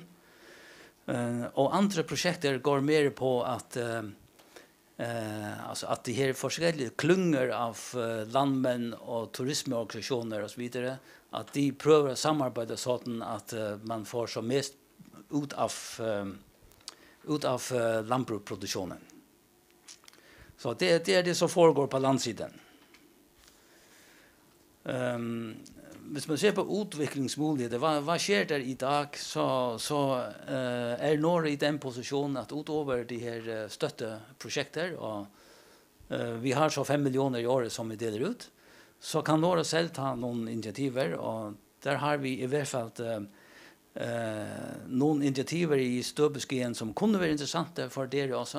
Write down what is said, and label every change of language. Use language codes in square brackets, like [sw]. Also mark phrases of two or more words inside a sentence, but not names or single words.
[sv] Och andra projekt går mer på att alltså att det här forskjellige klungor av landmän och turismeorganisationer och så vidare att de prövar att samarbeta så att man får så mest ut av lantbruksproduktionen. Så det är det som foregår på landsidan. [no] Hvis man ser på utviklingsmuligheter, vad sker der i dag, så er Norge i den positionen at utover de her støtteprojekter, og vi har så 5 millioner i året som vi deler ut, så kan Norge selv ta noen initiativer, og der har vi i hvert fall noen initiativer i støbeskyen som kunne være interessante for dere også.